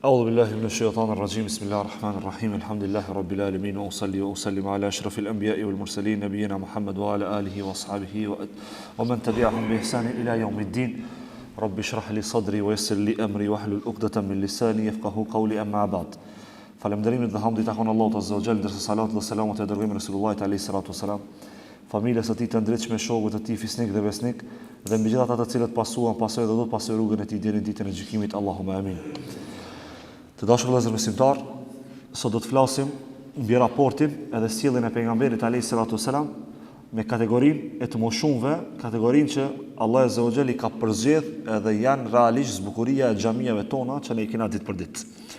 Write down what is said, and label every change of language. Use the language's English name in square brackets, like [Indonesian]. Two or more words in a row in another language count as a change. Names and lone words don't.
[Arabic] أعوذ بالله من الشيطان الرجيم بسم الله الرحمن الرحيم الحمد لله رب العالمين وأصلي وأسلم على أشرف الأنبياء والمرسلين نبينا محمد وعلى آله وأصحابه ومن تبعهم بإحسان إلى يوم الدين رب اشرح لي صدري ويسر لي أمري واحلل عقدة من لساني يفقهوا قولي أما بعد [Albanian] Falënderimit dhe hamdi takon Allahut [Arabic] عز وجل, [Albanian] dërsa salat dhe selamat e dërgojmë Resulullahit [Arabic] عليه الصلاة والسلام, [Albanian] familjes së tij të ndritshme, shokut të tij fisnik dhe besnik, dhe mbi gjithë ata të cilët pasuan pasojë dhe do të pasojë rrugën e tij deri në ditën e gjykimit. [Arabic] اللهم آمين. [Albanian] Të dashur vëllezër besimtar, sot do të flasim mbi raportin edhe sjelljen e pejgamberit [Arabic] عليه الصلاة والسلام [Albanian] me kategorinë e të moshumëve, kategorinë që Allah [Arabic] عز وجل [Albanian] i ka përzgjedh edhe janë realisht zbukuria e xhamive tona që ne i kena ditë për ditë.